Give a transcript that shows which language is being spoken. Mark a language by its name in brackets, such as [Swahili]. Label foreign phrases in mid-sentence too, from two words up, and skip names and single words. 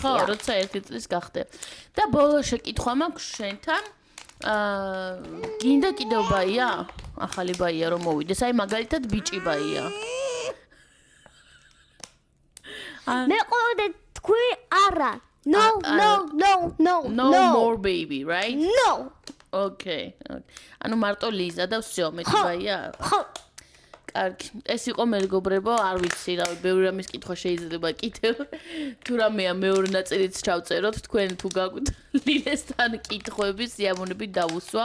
[Georgian] ხო, როცა 1 წლის გახდებ. და ბოლო შეკითხვა მაქვს შენთან. გინდა კიდევ ბაია? ახალი ბაია რომ მოვიდეს, აი მაგალითად ბიჭი ბაია. მე ყოლა თქვი არა. [English] No more baby, right? No. [Georgian] Okay. ანუ მარტო ლიზა და всё, მეტი ბაია? ხო. კარგი. ეს იყო მეგობრებო, არ ვიცი, რავი, ბევრი რამის კითხვა შეიძლება კიდევ. თუ რამეა მეორე ნაწილიც ჩავწეროთ, თქვენ თუ გაგვით ლილესთან კითხვები, სიამოვნები დავუსვავ.